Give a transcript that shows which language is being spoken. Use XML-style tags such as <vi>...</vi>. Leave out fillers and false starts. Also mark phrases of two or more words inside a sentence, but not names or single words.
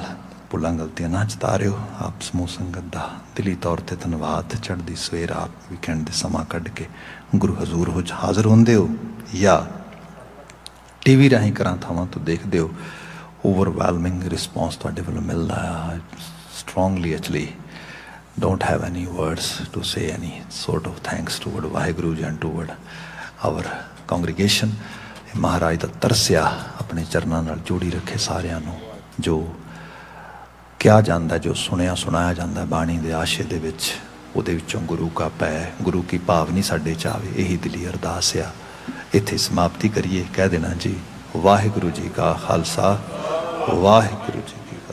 <pa>ਭੁੱਲਾਂ ਗਲਤੀਆਂ ਨਾ ਚਿਤਾਰਿਓ। ਆਪ ਸਮੂਹ ਸੰਗਤ ਦਾ ਦਿਲੀ ਤੌਰ 'ਤੇ ਧੰਨਵਾਦ। ਚੜ੍ਹਦੀ ਸਵੇਰ ਆਪ ਵੀਕਐਂਡ ਦੇ ਸਮਾਂ ਕੱਢ ਕੇ ਗੁਰੂ ਹਜ਼ੂਰ ਹੋ ਹਾਜ਼ਰ ਹੁੰਦੇ ਹੋ ਜਾਂ ਟੀਵੀ ਰਾਹੀਂ ਕਰਾਂ ਥਾਵਾਂ ਤੋਂ ਦੇਖਦੇ ਹੋ।</pa> <en>overwhelming response</en> <pa>ਤੁਹਾਡੇ ਵੱਲੋਂ ਮਿਲਦਾ ਆ।</pa> <en>strongly actually don't have any words to say any sort of thanks toward</en> <pa>ਵਾਹਿਗੁਰੂ ਜੀ</pa> <en>and toward our congregation।</en> <pa>ਮਹਾਰਾਜ ਦਾ ਤਰਸਿਆ ਆਪਣੇ ਚਰਨਾਂ ਨਾਲ ਜੋੜੀ ਰੱਖੇ ਸਾਰਿਆਂ ਨੂੰ। ਜੋ ਕਿਹਾ ਜਾਂਦਾ, ਜੋ ਸੁਣਿਆ ਸੁਣਾਇਆ ਜਾਂਦਾ ਬਾਣੀ ਦੇ ਆਸ਼ੇ ਦੇ ਵਿੱਚ, ਉਹਦੇ ਵਿੱਚੋਂ ਗੁਰੂ ਕਾ ਪੈ, ਗੁਰੂ ਕੀ ਭਾਵਨੀ ਸਾਡੇ 'ਚ ਆਵੇ, ਇਹੀ ਦਿਲੀ ਅਰਦਾਸ ਆ। ਇੱਥੇ ਸਮਾਪਤੀ ਕਰੀਏ। ਕਹਿ ਦੇਣਾ ਜੀ ਵਾਹਿਗੁਰੂ ਜੀ ਕਾ ਖਾਲਸਾ, ਵਾਹਿਗੁਰੂ ਜੀ</pa>